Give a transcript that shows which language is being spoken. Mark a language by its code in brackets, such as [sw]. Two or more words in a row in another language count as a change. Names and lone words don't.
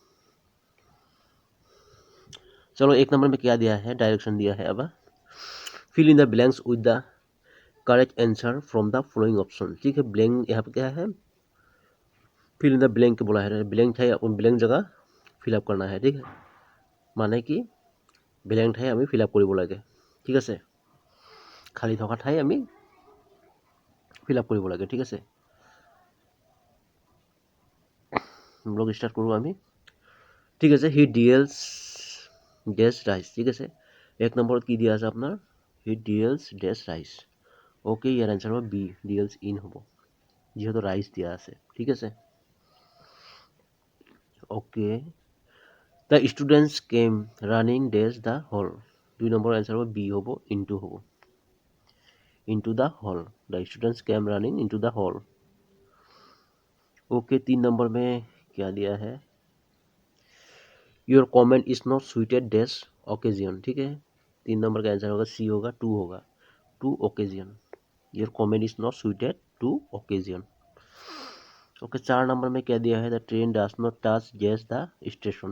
[hi] चलो, एक नंबर में क्या दिया है, डायरेक्शन दिया है। [en] अब fill in the blanks with the correct answer from the following option. [hi] ठीक है, ब्लैंक यहाँ पे क्या है, [en] fill in the blank [hi] बोला है। ब्लैंक है, उन ब्लैंक जगह फिलअप करना है। ठीक है, माने कि ब्लैंक [as] ঠাই আমি [en] fill up [as] কৰিব লাগে। ঠিক আছে, খালী থকা ঠাই আমি [en] fill up [as] কৰিব লাগে। ঠিক আছে, [en] blog start [as] কৰোঁ আমি। ঠিক আছে, [en] he deals dash rice. [as] ঠিক আছে, এক নম্বৰত কি দিয়া আছে আপোনাৰ, [en] he deals dash rice. [as] অ'কে, ইয়াৰ এনচাৰ হ'ব বি, [en] deals in [as] হ'ব, যিহেতু ৰাইচ দিয়া আছে। ঠিক আছে, অ'কে। [en] the students came running dash the hall. [as] 2 নম্বৰ এনচাৰ হ'ব বি, হ'ব ইনটু, হ'ব [en] into the hall. the students came running into the hall. [hi] ओके, 3 नंबर में क्या दिया है, [en] your comment is not suited dash occasion. [hi] ठीक है, 3 नंबर का आंसर होगा सी, होगा 2, होगा [en] to occasion. your comment is not suited to occasion. ok, [hi] 4 नंबर में क्या दिया है, [en] the train does not touch dash the station.